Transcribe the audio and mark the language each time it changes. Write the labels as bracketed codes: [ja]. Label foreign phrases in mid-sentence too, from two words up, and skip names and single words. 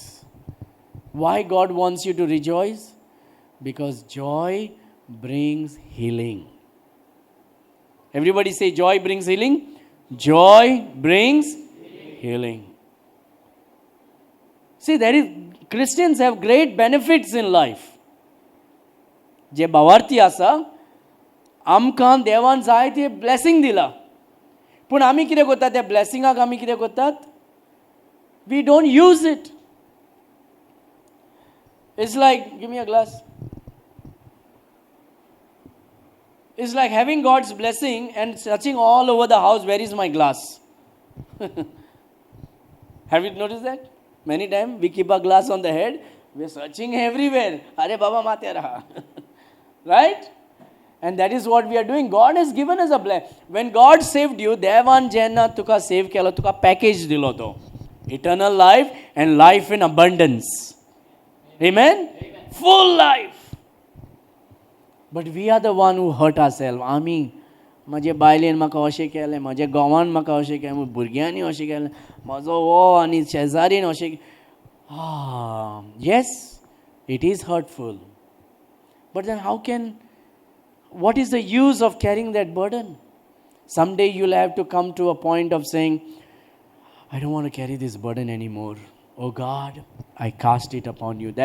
[en] Why God wants you to rejoice? Because joy brings healing. Everybody say, joy brings healing. Joy brings healing. See, Christians have great benefits in life. [kok] जे भावार्थी आसा आमकां देवान जायते ब्लेसिंग दिला, पूण आमी कितें करतात त्या ब्लेसिंगाक आमी कितें करतात? [en] We don't use it. It's like, give me a glass. It's like having God's blessing and searching all over the house, where is my glass? Have you noticed that? Many times we keep a glass on the head, we're searching everywhere. Are Baba mate raha. Right? And that is what we are doing. God has given us a blessing. When God saved you, [kok] देवान जेन्ना तुका सेव केलो, तुका पॅकेज दिलो तो. [en] Eternal life and life in abundance. Amen? Amen. Full life. But we are the one who hurt ourselves. [kok] आमी म्हजे बायलेन म्हाका अशें केलें, म्हजे घोवान म्हाका अशें केलें, म्हज्या भुरग्यांनी अशें केलें, म्हजो वो आनी शेजारीन अशें. [en] Yes, it is hurtful. But then what is the use of carrying that burden? Someday you'll have to come to a point of saying, I don't want to carry this burden anymore. Oh God, I cast it upon you.